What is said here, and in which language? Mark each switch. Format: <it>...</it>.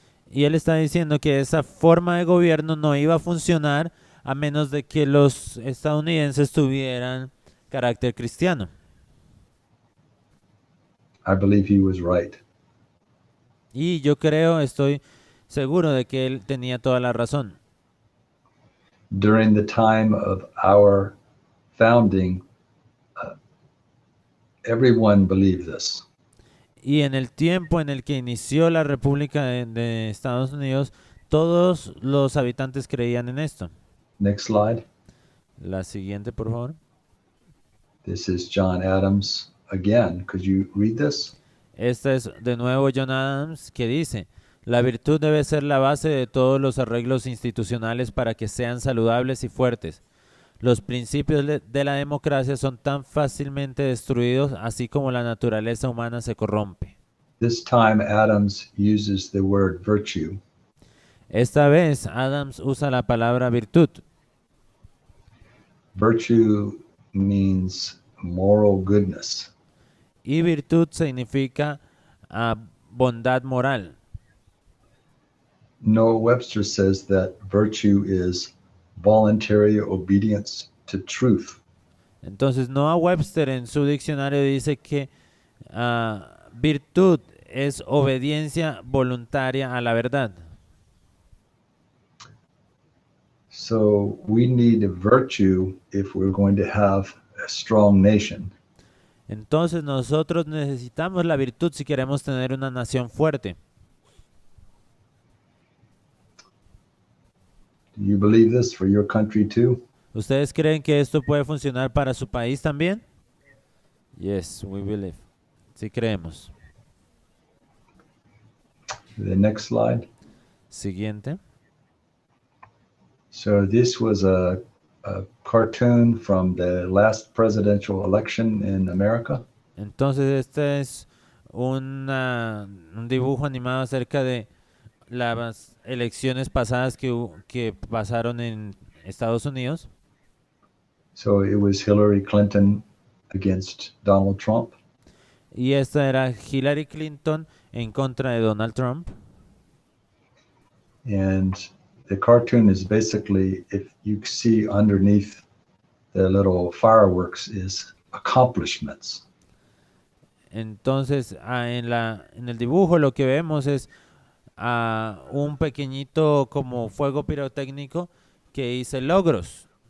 <es>Y él está diciendo que esa forma de gobierno no iba a funcionar a menos de que los estadounidenses tuvieran carácter cristiano.</es> <en>I believe he was right.</en> <es>Y yo creo, estoy seguro de que él tenía toda la razón.</es> <en>During the time of our founding, everyone believed this.</en> <es>Y en el tiempo en el que inició la República de Estados Unidos, todos los habitantes creían en esto.</es> <en>Next slide.</en> <es>La siguiente, por favor.</es> <en>This is John Adams again. Could you read this?</en> <es>Esta es de nuevo John Adams que dice, la virtud debe ser la base de todos los arreglos institucionales para que sean saludables y fuertes. Los principios de la democracia son tan fácilmente destruidos así como la naturaleza humana se corrompe.</es> <en>This time Adams uses the word virtue.</en> <es>Esta vez Adams usa la palabra virtud.</es> <en>Virtue means moral goodness.</en> <es>Y virtud significa bondad moral.</es> <en>Noah Webster says that virtue is voluntary obedience to truth.</en> <es>Entonces Noah Webster en su diccionario dice que virtud es obediencia voluntaria a la verdad.</es> <en>So we need a virtue if we're going to have a strong nation.</en> <es>Entonces nosotros necesitamos la virtud si queremos tener una nación fuerte.</es> <en>Do you believe this for your country too?</en> <es>¿Ustedes creen que esto puede funcionar para su país también?</es> <en>Yes, we believe.</en> <es>Sí creemos.</es> <en>The next slide.</en> <es>Siguiente.</es> <en>So this was a cartoon from the last presidential election in America.</en> <es>Entonces este es un dibujo animado acerca de las elecciones pasadas que pasaron en Estados Unidos.</es> <en>So it was Hillary Clinton against Donald Trump.</en> <es>Y esta era Hillary Clinton en contra de Donald Trump.</es> <en>And the cartoon is basically, if you see underneath the little fireworks, is accomplishments.</en> <es>Entonces, en el dibujo lo que vemos es un pequeñito como fuego pirotécnico que dice logros.</es>